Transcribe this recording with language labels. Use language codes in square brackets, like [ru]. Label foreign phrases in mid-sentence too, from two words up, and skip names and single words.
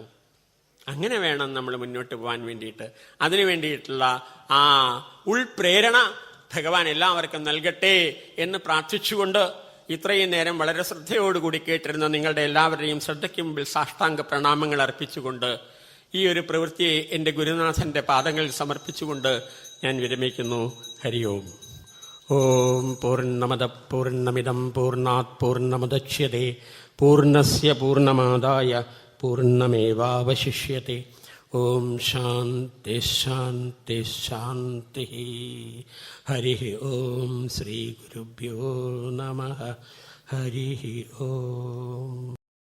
[ml] അങ്ങനെ വേണം നമ്മൾ മുന്നോട്ട് പോകാൻ വേണ്ടിയിട്ട്. അതിനു വേണ്ടിയിട്ടുള്ള ആ ഉൾപ്രേരണ ഭഗവാൻ എല്ലാവർക്കും നൽകട്ടെ എന്ന് പ്രാർത്ഥിച്ചുകൊണ്ട് ഇത്രയും നേരം വളരെ ശ്രദ്ധയോടുകൂടി കേട്ടിരുന്ന നിങ്ങളുടെ എല്ലാവരുടെയും ശ്രദ്ധയ്ക്ക് മുമ്പിൽ സാഷ്ടാംഗ പ്രണാമങ്ങൾ അർപ്പിച്ചുകൊണ്ട് ഈ ഒരു പ്രവൃത്തിയെ എൻ്റെ ഗുരുനാഥന്റെ പാദങ്ങളിൽ സമർപ്പിച്ചുകൊണ്ട് ഞാൻ വിരമിക്കുന്നു. [sa] ഹരി ഓം. ഓം പൂർണ്ണമദ പൂർണ്ണമിദം പൂർണ്ണാത് പൂർണ്ണമുദച്യതേ പൂർണ്ണസ്യ പൂർണ്ണമാദായ പൂർണ്ണമേവാവശിഷ്യത്തെ. ഓം ശാന്തി ശാന്തി ശാന്തി. ഹരി ഓം. ശ്രീ ഗുരുഭ്യോ നമഃ. ഹരി ഓം.